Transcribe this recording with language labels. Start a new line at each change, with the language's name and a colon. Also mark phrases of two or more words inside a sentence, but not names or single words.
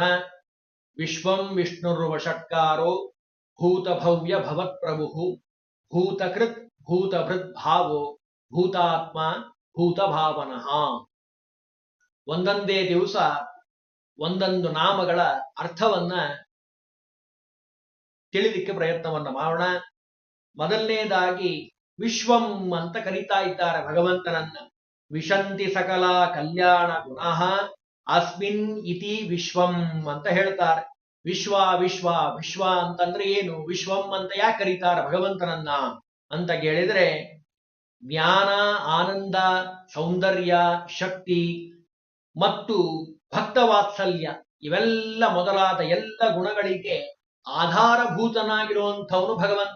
Sanskrit: ವಿಶ್ವಂ ವಿಷ್ಣುರ್ವಷಟ್ಕಾರೋ ಭೂತಭವ್ಯ ಭವತ್ಪ್ರಭು ಭೂತಕೃತ್ ಭೂತಭೃತ್ ಭಾವೋ ಭೂತಾತ್ಮ ಭೂತಭಾವನಃ.
Kannada: ಒಂದೊಂದೇ ದಿವಸ ಒಂದೊಂದು ನಾಮಗಳ ಅರ್ಥವನ್ನ ತಿಳಿಲಿಕ್ಕೆ ಪ್ರಯತ್ನವನ್ನ ಮಾಡೋಣ. ಮೊದಲನೇದಾಗಿ ವಿಶ್ವಂ ಅಂತ ಕರೀತಾ ಇದ್ದಾರೆ ಭಗವಂತನನ್ನ.
Sanskrit: ವಿಶಂತಿ ಸಕಲ ಕಲ್ಯಾಣ ಗುಣಃ ಅಸ್ಮಿನ್ ಇತಿ ವಿಶ್ವಂ
Kannada: ಅಂತ ಹೇಳ್ತಾರೆ. ವಿಶ್ವ ವಿಶ್ವ ವಿಶ್ವ ಅಂತಂದ್ರೆ ಏನು? ವಿಶ್ವಂ ಅಂತ ಯಾಕೆ ಕರೀತಾರೆ ಭಗವಂತನನ್ನ ಅಂತ ಕೇಳಿದ್ರೆ, ಜ್ಞಾನ, ಆನಂದ, ಸೌಂದರ್ಯ, ಶಕ್ತಿ ಮತ್ತು ಭಕ್ತವಾತ್ಸಲ್ಯ ಇವೆಲ್ಲ ಮೊದಲಾದ ಎಲ್ಲ ಗುಣಗಳಿಗೆ ಆಧಾರಭೂತನಾಗಿರುವಂಥವನು ಭಗವಂತ.